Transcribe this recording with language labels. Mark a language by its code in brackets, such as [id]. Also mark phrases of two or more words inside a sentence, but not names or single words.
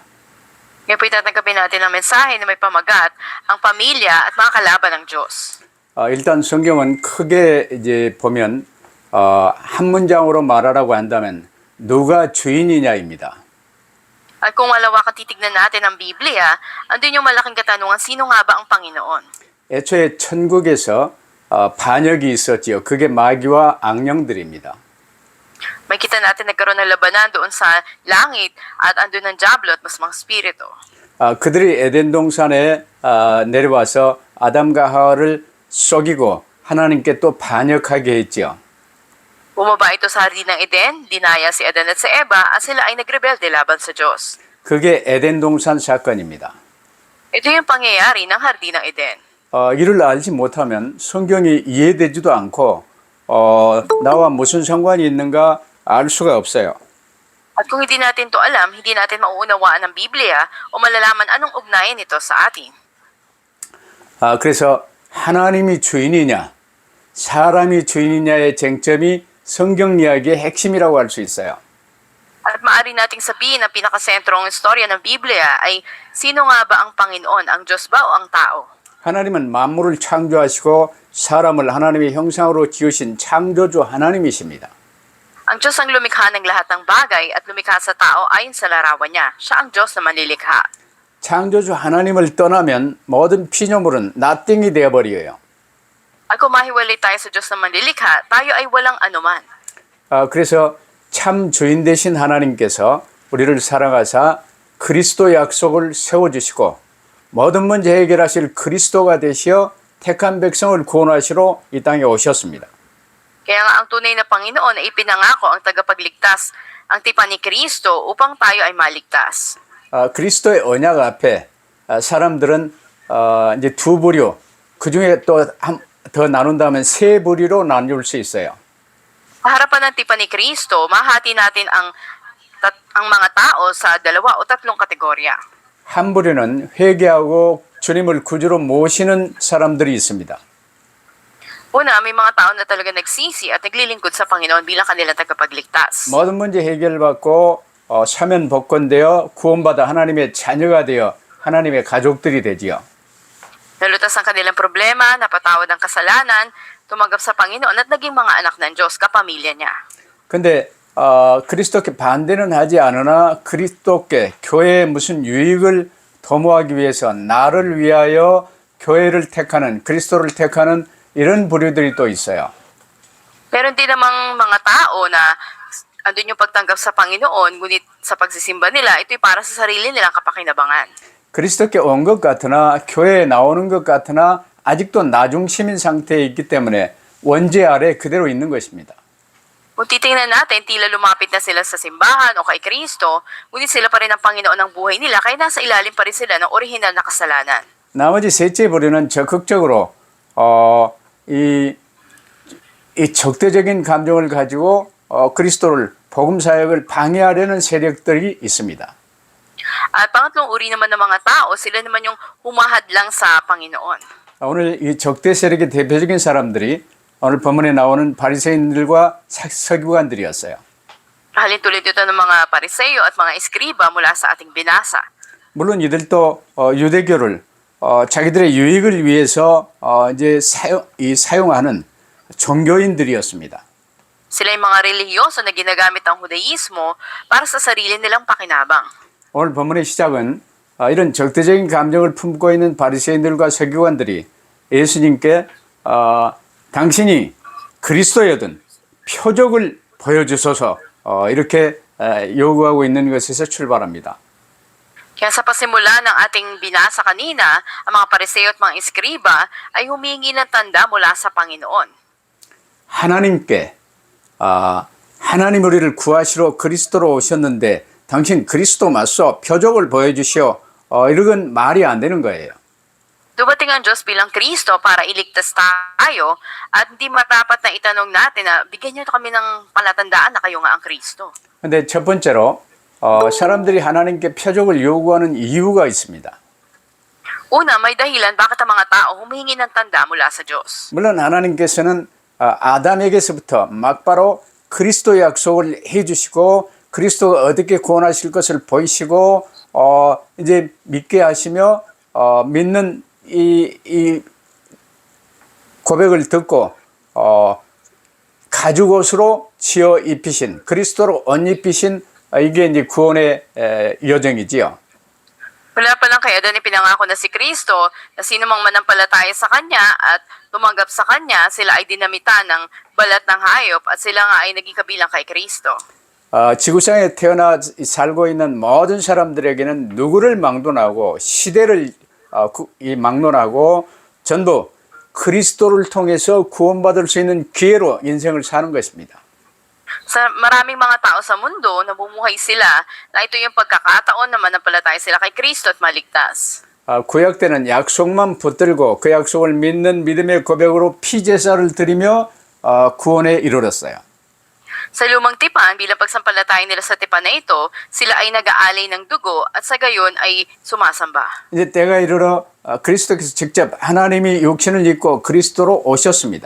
[tl] Ngayon po itatanggapin natin ang mensahe na may pamagat, ang pamilya at mga kalaban ng Diyos. [ko] 일단 성경은 크게 이제 보면 한 문장으로 말하라고 한다면 누가 주인이냐입니다. [tl] At kung malawakang titignan natin ang Biblia, andun yung malaking katanungan, sino nga ba ang Panginoon? [ko] 애초에 천국에서 반역이 있었지요. 그게 마귀와 악령들입니다. [tl] May kita natin nagkaroon ng labanan doon sa langit at andun ang Diablo at mas mga spirito. [ko] 그들이 에덴 동산에 내려와서 아담과 하와를 속이고 하나님께 또 반역하게 했지요. [tl] Bumaba ito sa hardin ng Eden, dinaya si Adan at si Eva at sila ay nagrebelde laban sa Diyos. [ko] 그게 에덴 동산 사건입니다. [tl] Ito yung pangyayari ng hardin ng Eden. [ko] 이를 알지 못하면 성경이 이해되지도 않고 나와 무슨 상관이 있는가 알 수가 없어요. [tl] At kung hindi natin to alam, hindi natin mauunawaan ang Biblia o malalaman anong ugnayan nito sa atin. [ko] 그래서 하나님이 주인이냐 사람이 주인이냐의 쟁점이 성경 이야기의 핵심이라고 할 수 있어요. [tl] At maaari nating sabihin na pinakasentrong istorya ng Biblia ay sino nga ba ang Panginoon, ang Diyos ba o ang tao? [ko] 하나님은 만물을 창조하시고 사람을 하나님의 형상으로 지으신 창조주 하나님이십니다. [tl] Ang Diyos ang lumikha ng lahat ng bagay at lumikha sa tao ayon sa larawan niya. Siya ang Diyos na manlilikha. [ko] 창조주 하나님을 떠나면 모든 피조물은 nothing이 되어버려요. [tl] At kung mahiwalay tayo sa Diyos na manlilikha, tayo ay walang anuman. [ko] 그래서 참 주인 되신 하나님께서 우리를 사랑하사 그리스도 약속을 세워주시고 모든 문제 해결하실 그리스도가 되시어 택한 백성을 구원하시러 이 땅에 오셨습니다. [tl] Kaya nga ang tunay na Panginoon ay ipinangako ang tagapagligtas, ang tipan ni Kristo upang tayo ay maligtas. [ko] 그리스도의 언약 앞에 사람들은 이제 두 부류, 그 중에 또 더 나눈다면 세 부류로 나눌 수 있어요. [tl] Harapan ng tipan ni Kristo, mahati natin ang mga tao sa 2 o 3 kategorya. [ko] 한 부류는 회개하고 주님을 구주로 모시는 사람들이 있습니다. [tl] Una, may mga tao na talaga nagsisi at naglilingkod sa Panginoon bilang kanilang tagapagligtas. [ko] 모든 문제 해결받고 사면 복권되어 구원받아 하나님의 자녀가 되어 하나님의 가족들이 되지요. [tl] Nalutas ang kanilang problema, napatawad ang kasalanan, tumanggap sa Panginoon at naging mga anak ng Diyos, kapamilya niya. [ko] 근데 그리스도께 반대는 하지 않으나 그리스도께 교회에 무슨 유익을 도모하기 위해서 나를 위하여 교회를 택하는 그리스도를 택하는 이런 부류들이 또 있어요. [tl] Meron din namang mga tao na andun yung pagtanggap sa Panginoon, ngunit sa pagsisimba nila, ito'y para sa sarili nilang kapakinabangan. [ko] 그리스도께 온 것 같으나 교회에 나오는 것 같으나 아직도 나중심인 상태에 있기 때문에 원죄 아래 그대로 있는 것입니다. [tl] Kung titingnan natin, tila lumapit na sila sa simbahan o kay Kristo, ngunit sila pa rin ang Panginoon ng buhay nila, kaya nasa ilalim pa rin sila ng orihinal na kasalanan. [ko] 나머지 셋째 부류는 적극적으로 이 적대적인 감정을 가지고 그리스도를 복음 사역을 방해하려는 세력들이 있습니다. [tl] At pangatlong uri naman ng mga tao, sila naman yung humahadlang sa Panginoon. [ko] 오늘 이 적대 세력의 대표적인 사람들이 오늘 본문에 나오는 바리새인들과 서기관들이었어요. [tl] Halin tulad ito ng mga pariseyo at mga eskriba mula sa ating binasa. [ko] 물론 이들도 유대교를 자기들의 유익을 위해서 이제 사용하는 종교인들이었습니다. [tl] Sila yung mga relihiyoso na ginagamit ang Judaismo para sa sarili nilang pakinabang. [ko] 오늘 본문의 시작은 이런 적대적인 감정을 품고 있는 바리새인들과 서기관들이 예수님께 당신이 그리스도여든 표적을 보여주소서 이렇게 요구하고 있는 것에서 출발합니다. [tl] Kaya sa pasimula ng ating binasa kanina, ang mga pariseyo at mga eskriba ay humingi ng tanda mula sa Panginoon. [ko] 하나님께 하나님 우리를 구하시러 그리스도로 오셨는데 당신 그리스도 맞소 표적을 보여주시오 이런 말이 안 되는 거예요. [tl] Dumating ang Diyos bilang Kristo para iligtas tayo at hindi marapat na itanong natin na bigyan niyo kami ng palatandaan na kayo nga ang Kristo. [ko] 근데 첫 번째로 사람들이 하나님께 표적을 요구하는 이유가 있습니다. [tl] Una, may dahilan bakit ang mga tao humihingi ng tanda mula sa Diyos. [ko] 물론 하나님께서는 아담에게서부터 막바로 그리스도 약속을 해주시고 그리스도가 어떻게 구원하실 것을 보이시고 이제 믿게 하시며 믿는 이 고백을 듣고 가죽옷으로 지어 입히신 그리스도로 옷 입히신 이게 이제 구원의 여정이지요. [tl] Wala pa lang kaya doon ipinangako na si Kristo na sino mang manampalataya sa Kanya at tumanggap sa Kanya, sila ay dinamitan ng balat ng hayop at sila nga ay naging kabilang kay Kristo. [ko] 지구상에 태어나 살고 있는 모든 사람들에게는 누구를 막론하고 시대를 막론하고 전부 그리스도를 통해서 구원받을 수 있는 기회로 인생을 사는 것입니다. [tl] Sa maraming mga tao sa mundo, namumuhay sila na ito yung pagkakataon na manampalataya sila kay Kristo at maligtas. [ko] 구약 때는 약속만 붙들고 그 약속을 믿는 믿음의 고백으로 피제사를 드리며 구원에 이르렀어요. [tl] Sa lumang tipan, bilang pagsampalataya nila sa tipan na ito, sila ay nag-aalay ng dugo at sa gayon ay sumasamba. [ko] 이제 때가 이르러 그리스도께서 직접 하나님이 육신을 입고 그리스도로 오셨습니다.